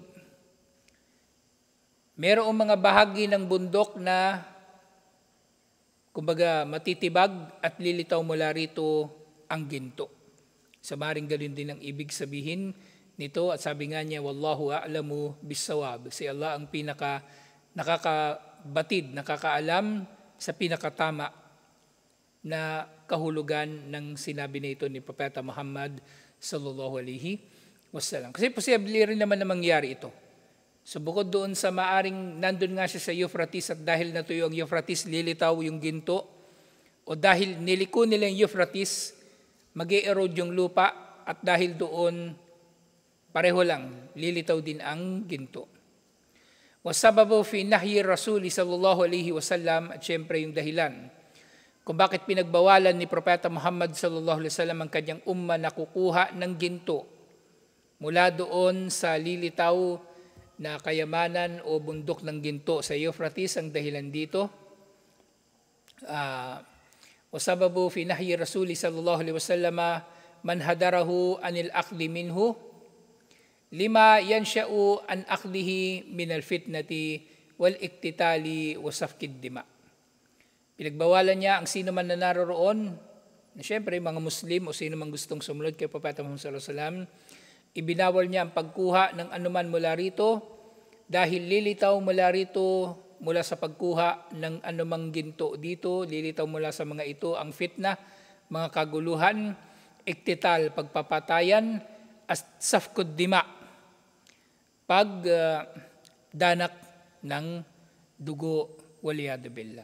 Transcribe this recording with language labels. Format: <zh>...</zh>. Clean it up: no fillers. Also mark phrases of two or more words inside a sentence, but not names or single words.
<tl>mayroong mga bahagi ng bundok na kumbaga matitibag at lilitaw mula rito ang ginto. Sa maring galing din ang ibig sabihin nito at sabi nga niya,</tl> <ar>والله أعلم بالصواب.</ar> <tl>Si Allah ang nakakabatid, nakakaalam sa pinakatama na kahulugan ng sinabi na ito ni Propeta Muhammad</tl> <ar>صلى الله عليه وسلم.</ar> <tl>Kasi posible rin naman na mangyari ito. So bukod doon sa maaring nandun nga siya sa Euphrates at dahil natuyo ang Euphrates, lilitaw yung ginto o dahil niliko nila yung Euphrates, mag-e-erode yung lupa at dahil doon pareho lang, lilitaw din ang ginto.</tl> <ar>والسبب في نهي الرسول صلى الله عليه وسلم</ar> <tl>at syempre yung dahilan kung bakit pinagbawalan ni Propeta Muhammad</tl> <ar>صلى الله عليه وسلم</ar> <tl>ang kanyang umma na kukuha ng ginto mula doon sa lilitaw na kayamanan o bundok ng ginto sa Euphrates. Ang dahilan dito,</tl> <ar>والسبب في نهي الرسول صلى الله عليه وسلم من حضره عن الأخذ منه لما ينشأ عن أخذه من الفتنة والاقتتال وسفك الدماء.</ar> <tl>Pinagbawalan niya ang sino man na naroroon, na syempre mga Muslim o sino man gustong sumunod kay Propeta Muhammad</tl> <ar>صلى الله عليه وسلم,</ar> <tl>ibinawal niya ang pagkuha ng anuman mula rito dahil lilitaw mula rito mula sa pagkuha ng anumang ginto dito, lilitaw mula sa mga ito ang fitna, mga kaguluhan, iktital, pagpapatayan, at</tl> <ar>سفك الدماء,</ar> <tl>pagdanak ng dugo,</tl> <ar>والعياذ بالله.</ar>